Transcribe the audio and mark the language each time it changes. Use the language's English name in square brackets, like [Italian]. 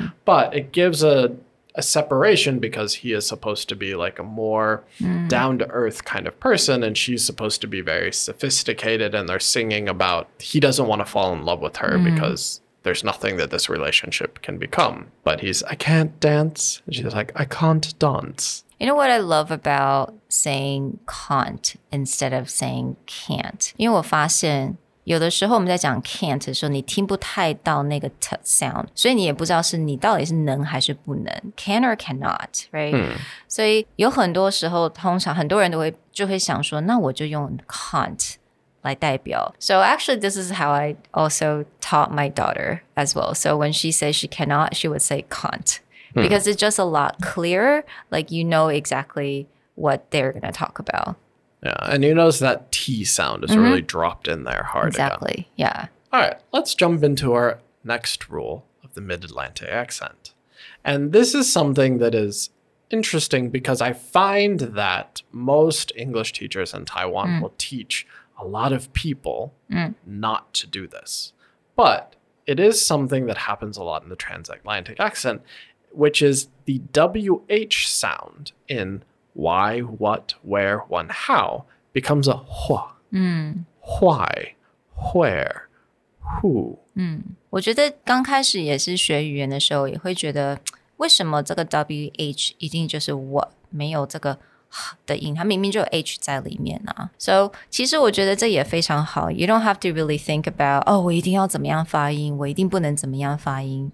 [English] But it gives a separation because he is supposed to be like a more down-to-earth kind of person, and she's supposed to be very sophisticated, and they're singing about he doesn't want to fall in love with her because there's nothing that this relationship can become. But he's, I can't dance. And she's like, I can't dance. You know what I love about saying can't instead of saying can't? [Chinese] 因为我发现有的时候我们在讲 can't 的时候，你听不太到那个 t sound， 所以你也不知道是你到底是能还是不能 [English] can or cannot, right? [Chinese] 所以有很多时候，通常很多人就会想说，那我就用 can't 来代表。 [English] So actually, this is how I also taught my daughter as well. So when she says she cannot, she would say can't. Because it's just a lot clearer, like you know exactly what they're going to talk about. Yeah, and you notice that T sound is really dropped in there hard. Exactly, yeah. All right, let's jump into our next rule of the Mid-Atlantic accent. And this is something that is interesting because I find that most English teachers in Taiwan will teach a lot of people not to do this. But it is something that happens a lot in the transatlantic accent, which is the WH sound in why, what, where, when, how becomes a hua. Why, where, who. [Chinese] 我觉得刚开始也是学语言的时候，也会觉得为什么这个 WH 一定就是 what 没有这个的音，它明明就有 H 在里面啊。 [English] So [Chinese] 其实我觉得这也非常好。 [English] You don't have to really think about [Chinese] 我一定要怎么样发音，我一定不能怎么样发音。